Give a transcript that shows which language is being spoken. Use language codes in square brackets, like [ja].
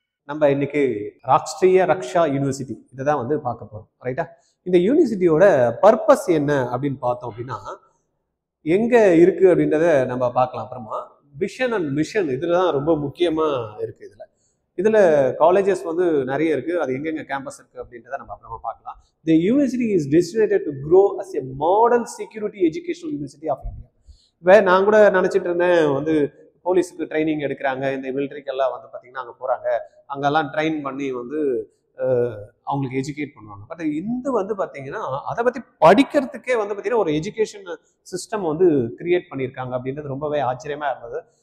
[ta] நம்ம இன்னைக்கு ராஷ்ட்ரிய ரக்ஷா யூனிவர்சிட்டி இதை தான் பார்க்க போகிறோம். ரைட்டா? இந்த யூனிவர்சிட்டியோட பர்பஸ் என்ன அப்படின்னு பார்த்தோம் அப்படின்னா எங்க இருக்கு அப்படின்றத நம்ம பார்க்கலாம். அப்புறமா விஷன் அண்ட் மிஷன் இதுல தான் ரொம்ப முக்கியமா இருக்கு. இதுல காலேஜஸ் நிறைய இருக்கு. அது எங்கெங்க கேம்பஸ் இருக்கு அப்படின்றத நம்ம அப்புறமா பார்க்கலாம். [en] The university is destined to grow as a modern security educational university of India. [ta] இப்போ நான் கூட நினைச்சிட்டு இருந்தேன் போலீஸுக்கு ட்ரைனிங் எடுக்கிறாங்க, இந்த மிலிட்ரிக்கெல்லாம் பார்த்தீங்கன்னா அங்கே போகிறாங்க, அங்கெல்லாம் ட்ரெயின் பண்ணி அவங்களுக்கு எஜுகேட் பண்ணுவாங்க. பட் இந்த பார்த்தீங்கன்னா அதை பற்றி படிக்கிறதுக்கே பார்த்தீங்கன்னா ஒரு எஜுகேஷன் சிஸ்டம் கிரியேட் பண்ணியிருக்காங்க அப்படின்றது ரொம்பவே ஆச்சரியமாக இருந்தது.